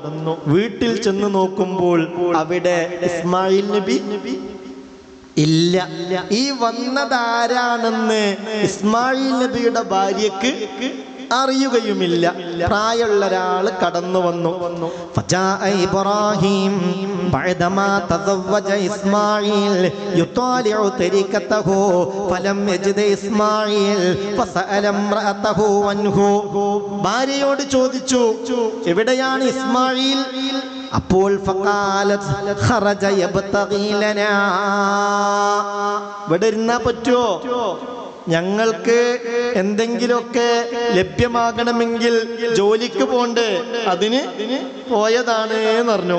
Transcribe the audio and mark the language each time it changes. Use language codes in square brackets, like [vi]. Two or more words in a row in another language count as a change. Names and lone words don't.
[ml] വീട്ടിൽ ചെന്ന് നോക്കുമ്പോൾ അവിടെ ഇസ്മായിൽ നബി ഇല്ല. ഈ വന്നതാരാണെന്ന് ഇസ്മായിൽ നബിയുടെ ഭാര്യക്ക് അറിയുകയുമില്ല. പ്രായമുള്ള ഒരാൾ കടന്നു വന്നു. [ar] ഇബ്രാഹിം بعدما تزوج إسماعيل يطالع تركته فلم يجد إسماعيل فسأل امرأته عنه. [ml] ഭാര്യയോട് ചോദിച്ചു, എവിടെയാണ് ഇസ്മായിൽ? [ar] അപ്പോൾ فقالت خرج يبتغي لنا. [ml] ഇവിടെ ഇരുന്നാ പറ്റുമോ? ഞങ്ങൾക്ക് എന്തെങ്കിലുമൊക്കെ ലഭ്യമാകണമെങ്കിൽ ജോലിക്ക് പോണ്ടേ, അതിന് പോയതാണ് എന്ന് പറഞ്ഞു.